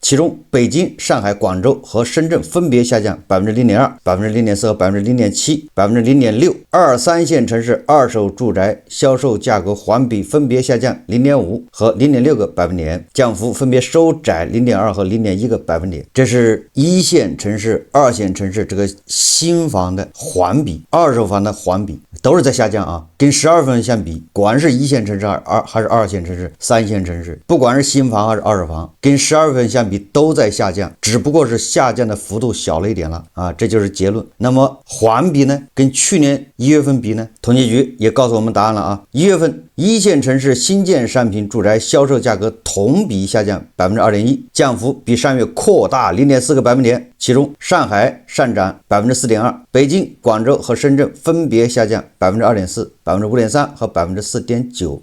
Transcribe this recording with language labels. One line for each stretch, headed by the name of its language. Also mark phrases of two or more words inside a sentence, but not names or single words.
Chinese: 其中北京、上海、廣州和深圳分別下降 0.2%、0.4% 和 0.7%、0.6%。二三線城市二手住宅銷售價格環比分別下降 0.5% 和 0.6個百分點，降幅分別收窄 0.2% 和 0.1個百分點。這是一線城市、二線城市這個新房的環比，二手房的環比都是在下降跟12月份相比，不管是一線城市還是二線城市、三線城市，不管是新房還是二手房，跟12月份相比都在下降，只不过是下降的幅度小了一點了這就是結論。那麼環比呢，跟去年1月份比呢，統計局也告訴我們答案了1月份一線城市新建商品住宅銷售價格同比下降 2.1%， 降幅比上月擴大 0.4個百分點。其中上海上漲 4.2%， 北京、廣州和深圳分別下降 2.4%、5.3% 和 4.9%。